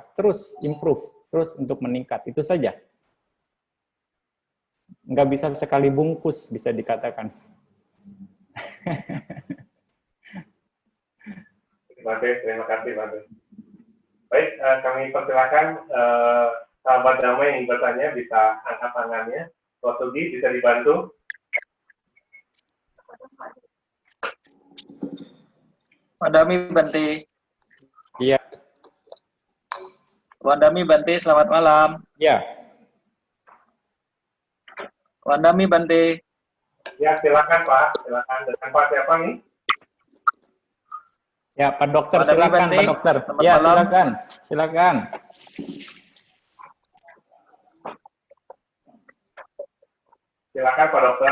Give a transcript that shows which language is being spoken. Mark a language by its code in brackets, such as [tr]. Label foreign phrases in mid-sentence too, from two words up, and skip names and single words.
[id] Terus improve, terus untuk meningkat, itu saja. Nggak bisa sekali bungkus, bisa dikatakan. Terima kasih, Bante. Baik, kami persilakan sahabat damai yang bertanya bisa angkat tangannya. Wasugi bisa dibantu. [pi] Wandami Bante. [id] Iya. [pi] Wandami Bante, [id] selamat malam. Ya. [pi] Wandami Bante. [id] Ya, silakan Pak. Silakan. Dengan Pak siapa nih? Ya, Pak Dokter, Wandami silakan Bante. Pak Dokter. Selamat Ya, malam. silakan. Silakan. Silakan Pak Dokter.